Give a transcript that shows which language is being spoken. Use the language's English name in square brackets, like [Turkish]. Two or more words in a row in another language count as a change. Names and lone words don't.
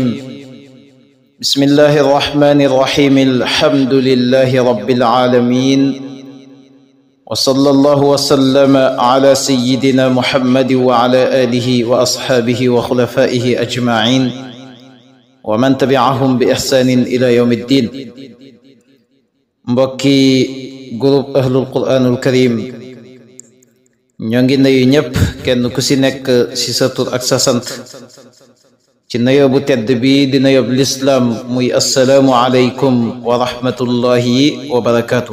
[Arabic] بسم الله الرحمن الرحيم. الحمد لله رب العالمين، وصلى الله وسلم على سيدنا محمد وعلى آله وأصحابه وخلفائه أجمعين ومن تبعهم بإحسان إلى يوم الدين. [Wolof] mbokki groupe [Arabic] أهل القرآن الكريم, [Wolof] ñoo ngi nuyu ñëpp kenn ku ci nekk ci sa tur ak sa sant ci nuyoo bu tedd bi di nuyoo lislaam muy [Arabic] السلام عليكم ورحمة الله وبركاته.